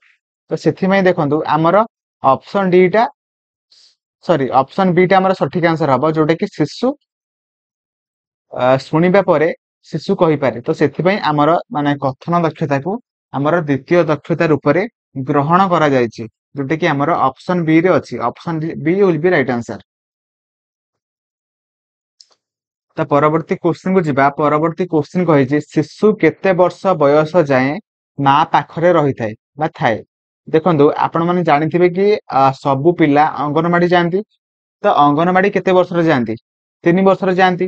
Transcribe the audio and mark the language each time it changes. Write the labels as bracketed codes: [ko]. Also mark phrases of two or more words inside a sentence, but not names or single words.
[or] ତ ସେଥି ମେଁ ଦେଖନ୍ତୁ ଆମର [en] option D [or] ଟା [en] sorry option B [or] ଟା ଆମର ସଠିକ ଆନ୍ସର ହେବ ଯୋଉଟା କି ଶିଶୁ ଶୁଣିବା ପରେ ଶିଶୁ କହି ପାରେ। ତ ସେଥି ପାଇଁ ଆମର ମାନେ କଥନ ଦକ୍ଷତା କୁ ଆମର ଦ୍ୱିତୀୟ ଦକ୍ଷତା ରୂପ ରେ ଗ୍ରହଣ କରା ଯାଉଛି ଯୋଉଟା କି ଆମର [en] option B [or] ରେ ଅଛି। [en] Option B will be right answer. [or] ତ ପରବର୍ତ୍ତୀ କ୍ୱେଶ୍ଚନ କୁ ଯିବା। ପରବର୍ତ୍ତୀ କ୍ୱେଶ୍ଚନ କହୁଛି ଶିଶୁ କେତେ ବର୍ଷ ବୟସ ଯାଏ ମା ପାଖରେ ରହି ଥାଏ ବା ଥାଏ। ଦେଖନ୍ତୁ ଆପଣ ମାନେ ଜାଣିଥିବେ କି ସବୁ ପିଲା ଅଙ୍ଗନୱାଡ଼ି ଯାଆନ୍ତି। ତ ଅଙ୍ଗନୱାଡ଼ି କେତେ ବର୍ଷ ରେ ଯାଆନ୍ତି 3 ବର୍ଷ ରେ ଯାଆନ୍ତି।